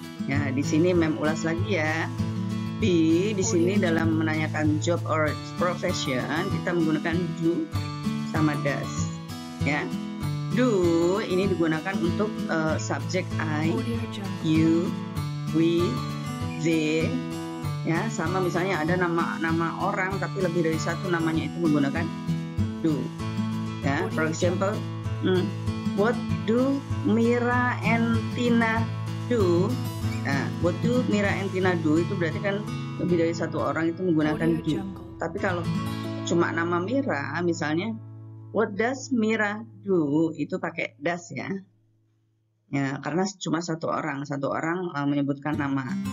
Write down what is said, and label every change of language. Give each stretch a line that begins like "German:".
Indonesian: Ya, di sini Mem ulas lagi ya. Be di sini dalam menanyakan
English: job or profession
Indonesian: kita menggunakan do sama does. Ya. Do ini digunakan untuk subjek I, you, we, they, ya, sama misalnya ada nama orang tapi lebih dari satu namanya itu menggunakan do.
English: Ya, for example, what do Mira and Tina do?
Indonesian: Nah,
English: what do Mira and Tina do
Indonesian: itu berarti kan lebih dari satu orang itu menggunakan do. Tapi kalau cuma nama Mira, misalnya
English: what does Mira do
Indonesian: itu pakai does ya. Ya, karena cuma satu orang menyebutkan nama.